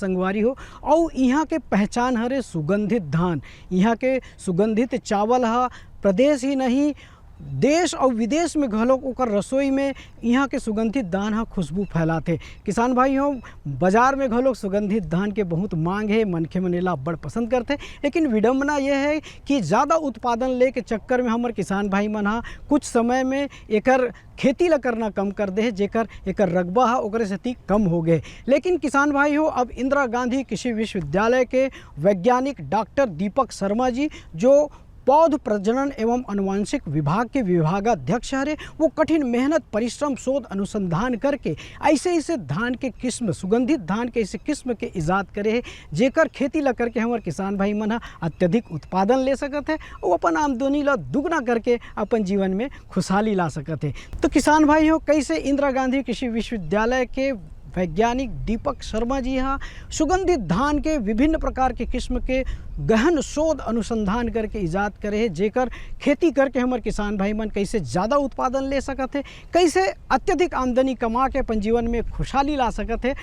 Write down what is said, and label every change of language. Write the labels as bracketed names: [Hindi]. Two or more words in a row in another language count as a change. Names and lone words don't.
[Chhattisgarhi] संगवारी हो, और यहाँ के पहचान हरे सुगंधित धान। यहाँ के सुगंधित चावल हा प्रदेश ही नहीं, देश और विदेश में घलोक ओकर रसोई में यहाँ के सुगंधित धान हा खुशबू फैलाते। किसान भाई हो, बाजार में घलोक सुगंधित धान के बहुत मांग है, मनखे मन एला बड़ पसंद करते। लेकिन विडम्बना यह है कि ज़्यादा उत्पादन ले के चक्कर में हमारे किसान भाई मन हा कुछ समय में एकर खेती ला करना कम कर दे, जेकर एकर रकबा हा ओकरे सेती कम हो गए। लेकिन किसान भाई हो, अब इंदिरा गांधी कृषि विश्वविद्यालय के वैज्ञानिक डॉक्टर दीपक शर्मा जी, जो पौध प्रजनन एवं अनुवांशिक विभाग के विभागाध्यक्ष हरे, वो कठिन मेहनत, परिश्रम, शोध, अनुसंधान करके ऐसे धान के किस्म, सुगंधित धान के ऐसे किस्म के इजाद करे है, जेकर खेती ला करके हमारे किसान भाई मन हा अत्यधिक उत्पादन ले सकत है और अपन आमदनी ला दुगना करके अपन जीवन में खुशहाली ला सकत है। तो किसान भाई हो, कैसे इंदिरा गांधी कृषि विश्वविद्यालय के वैज्ञानिक दीपक शर्मा जी यहाँ सुगंधित धान के विभिन्न प्रकार के किस्म के गहन शोध अनुसंधान करके इजाद करे है, जेकर खेती करके हमारे किसान भाई मन कैसे ज़्यादा उत्पादन ले सकत है, कैसे अत्यधिक आमदनी कमा के अपन जीवन में खुशहाली ला सकत है।